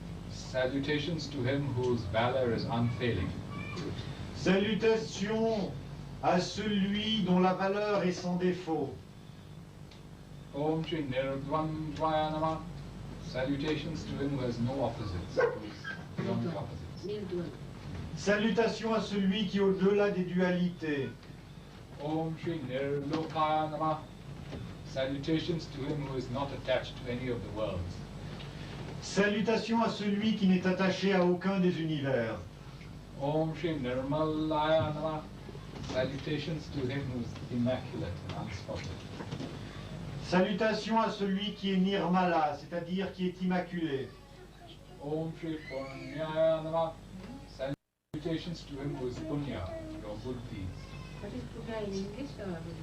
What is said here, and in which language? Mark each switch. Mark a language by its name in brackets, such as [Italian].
[English] Salutations to him whose valor is unfailing. [French] Salutations à celui dont la valeur est sans défaut. [Sanskrit] Om Shri Nirdvandvaya Namah. [English] Salutations to him who has no opposites. Beyond the opposites. [Sanskrit] Nirdvan. [French] Salutations à celui qui est au-delà des dualités. [Sanskrit] Om Shri Nirlokaya Namah. [English] Salutations to him who is not attached to any of the worlds. [French] Salutations à celui qui n'est attaché à aucun des univers. [Sanskrit] Om Shri Nirmalaya Namah. [English] Salutations to him who is immaculate and unspotted. [French] Salutations à celui qui est Nirmala, c'est-à-dire qui est immaculé. [Sanskrit] Om Shri Punyaya Namah. [English] Salutations to him who is Punya, your good deeds. What is Punya in English or?